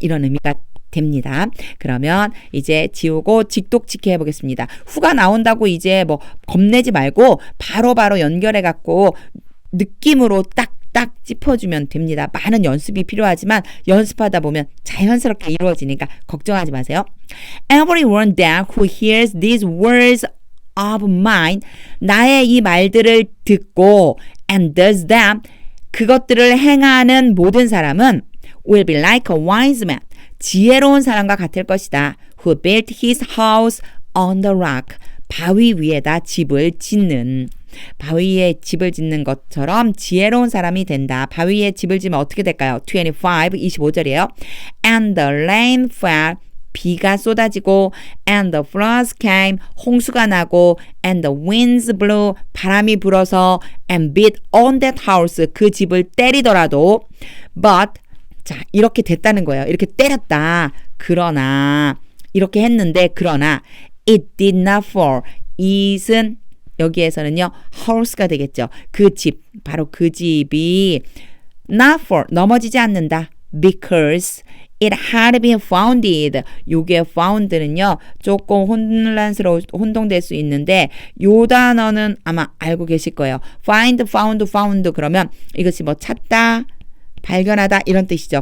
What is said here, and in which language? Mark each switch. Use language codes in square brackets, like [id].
[ko] 이런 의미가 됩니다. 그러면 이제 지우고 직독직해 해보겠습니다. 후가 나온다고 이제 뭐 겁내지 말고 바로바로 연결해 갖고 느낌으로 딱 짚어주면 됩니다. 많은 연습이 필요하지만 연습하다 보면 자연스럽게 이루어지니까 걱정하지 마세요. [en] Everyone there who hears these words of mine, [ko] 나의 이 말들을 듣고 [en] and does them, [ko] 그것들을 행하는 모든 사람은 [en] will be like a wise man, [ko] 지혜로운 사람과 같을 것이다. [en] Who built his house on the rock, [ko] 바위 위에다 집을 짓는. 바위에 집을 짓는 것처럼 지혜로운 사람이 된다. 바위에 집을 지면 어떻게 될까요? 25절이에요. [en] And the rain fell, [ko] 비가 쏟아지고 [en] and the floods came, [ko] 홍수가 나고 [en] and the winds blew, [ko] 바람이 불어서 [en] and beat on that house, [ko] 그 집을 때리더라도 [en] but, [ko] 자, 이렇게 됐다는 거예요. 이렇게 때렸다. 그러나 이렇게 했는데 그러나 [en] it did not fall, [ko] it은 여기에서는요, house가 되겠죠. 그 집, 바로 그 집이 not fall, 넘어지지 않는다. [en] Because it had been founded. [ko] 요게 found는요, 조금 혼동될 수 있는데, 요 단어는 아마 알고 계실 거예요. find, found 그러면 이것이 뭐 찾다, 발견하다 이런 뜻이죠.